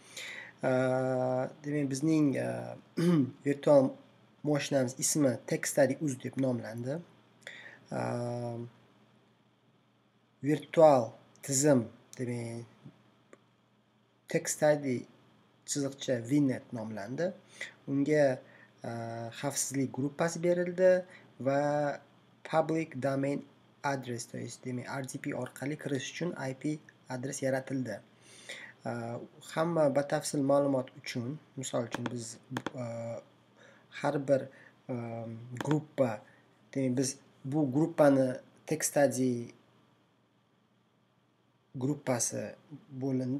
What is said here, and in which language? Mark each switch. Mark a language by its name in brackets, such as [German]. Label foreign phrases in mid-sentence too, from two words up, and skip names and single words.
[Uzbek] Demak bizning virtual mashinamiz ismi TechStudy.uz deb nomlandi. Virtual tizim demak TechStudy.VNet nomlandi. Unga xavfsizlik gruppasi berildi va [English] public domain address, [Russian] то есть [Uzbek] demak RDP orqali kirish uchun IP adres yaratildi. Hamma batafsil ma'lumot uchun, misol uchun biz har bir gruppa, demak biz bu gruppani TechStudy gruppasi bo'lindi.